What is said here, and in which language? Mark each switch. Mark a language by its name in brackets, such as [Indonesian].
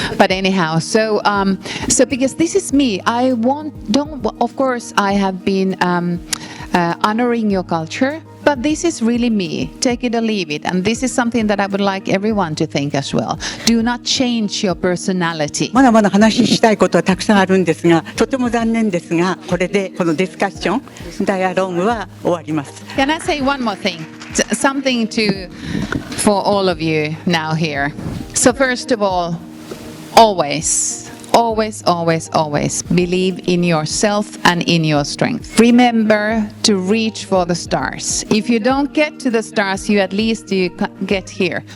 [English] But anyhow, so because this is me, of course I have been honoring your culture, but this is really me. Take it or leave it. And this is something that I would like everyone to think as well. Do not change your personality. [Japanese] まだまだ話したいことはたくさんあるんですが、とても残念ですが、これでこのディスカッション、ダイアローグは終わります。 [English] Can I say one more thing? Something for all of you now here. So first of all, always believe in yourself and in your strength. Remember to reach for the stars. If you don't get to the stars, you get here.